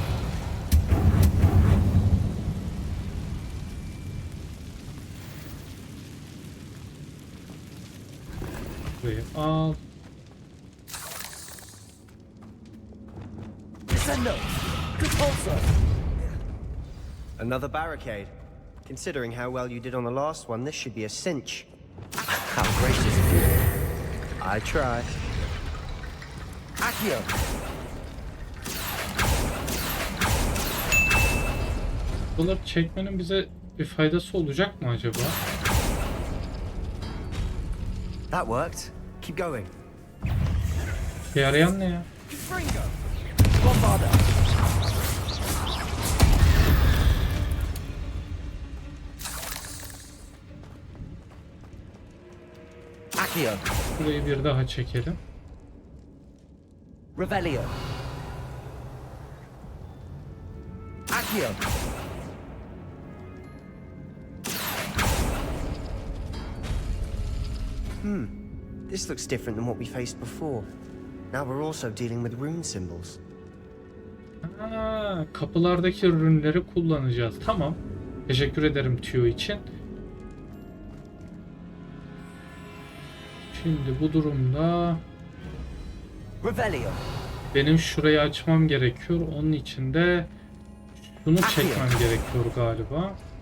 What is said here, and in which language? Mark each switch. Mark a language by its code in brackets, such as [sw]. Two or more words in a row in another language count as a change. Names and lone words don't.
[tr] Burayı al. Descendo. Depulso. [en] Another barricade. Considering how well you did on the last one, this should be a cinch. How gracious of you. I try. Accio. [tr] Bunları çekmenin bize bir faydası olacak mı acaba? [en] That worked. Keep going. [tr] Bir yarayan ne ya? Fringo. Bombarda. Accio. Burayı bir daha çekelim. Revelio. Accio. [en] This looks different than what we faced before. Now we're also dealing with rune symbols. [tr] Ha, kapılardaki ürünleri kullanacağız. Tamam. Teşekkür ederim tüyo için. Şimdi bu durumda Revelio. benim şurayı açmam gerekiyor. Onun için de Bunu çekmem gerekiyor galiba.